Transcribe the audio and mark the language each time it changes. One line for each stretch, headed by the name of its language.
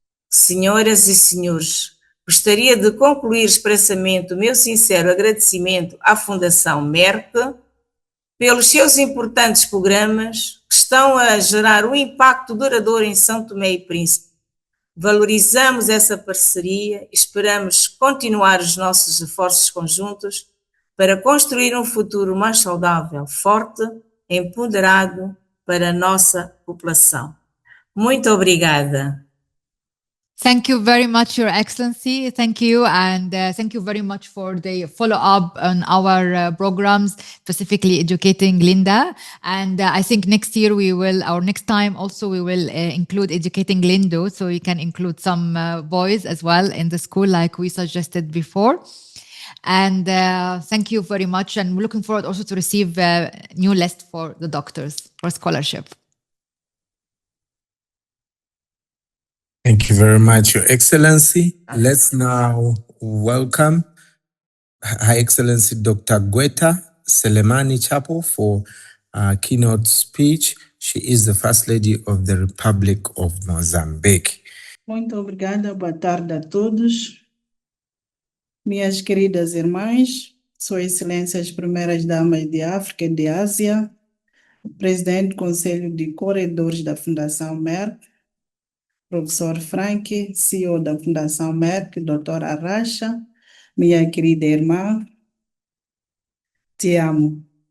Portuguese: Senhoras e senhores, gostaria de concluir expressamente o meu sincero agradecimento à Fundação Merck pelos seus importantes programas que estão a gerar um impacto duradouro em São Tomé e Príncipe. Valorizamos essa parceria e esperamos continuar os nossos esforços conjuntos para construir um futuro mais saudável, forte, empoderado para a nossa população. Muito obrigada.
English: Thank you very much, Your Excellency. Thank you. And thank you very much for the follow-up on our programs, specifically educating Linda. And I think next year next time also we will include educating Lindo. So you can include some boys as well in the school like we suggested before. And thank you very much. And we're looking forward also to receive a new list for the doctors for scholarship. Thank you very much, Your Excellency. Let's now welcome Her Excellency Dr. Gweta Selemani Chapo for a keynote speech. She is the First Lady of the Republic of Mozambique.
Portuguese: Muito obrigada, boa tarde a todos. Minhas queridas irmãs, Sua Excelência as Primeiras Damas de África e de Ásia, Presidente do Conselho de Corredores da Fundação Merck, Professor Frank, CEO da Fundação Merck, Doutora Arracha, minha querida irmã, te amo.